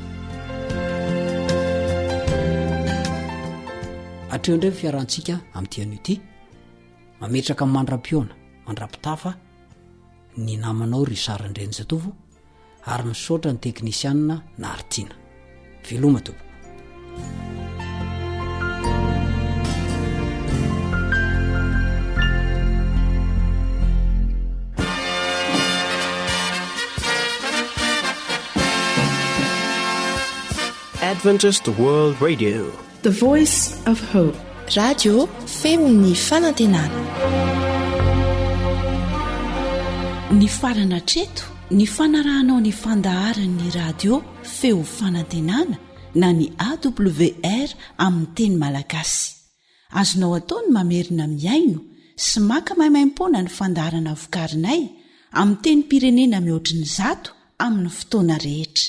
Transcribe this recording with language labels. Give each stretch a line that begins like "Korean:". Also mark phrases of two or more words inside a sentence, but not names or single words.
Malagasy: Hatreo indray fiarantsika amin'ity an'io ity, mametraka mandram-piona, mandram-pitafa ny namanao ry Sarandrenjatovo ary misaotra ny teknisianina na Artina. Veloma tompoko.
English: Adventist World Radio, the voice of hope.
Malagasy: Radio feony fanantenana. Ny farana treto ny fanarahanao ny fandaharan'ny radio feo fanantenana na ny AWR amin'ny teny malagasy. Azonao ataony mamerina miaino sy maka maimaim-pona ny fandaharana vokarinay amin'ny teny pirenena mihoatriny 100 amin'ny fotoana rehetra.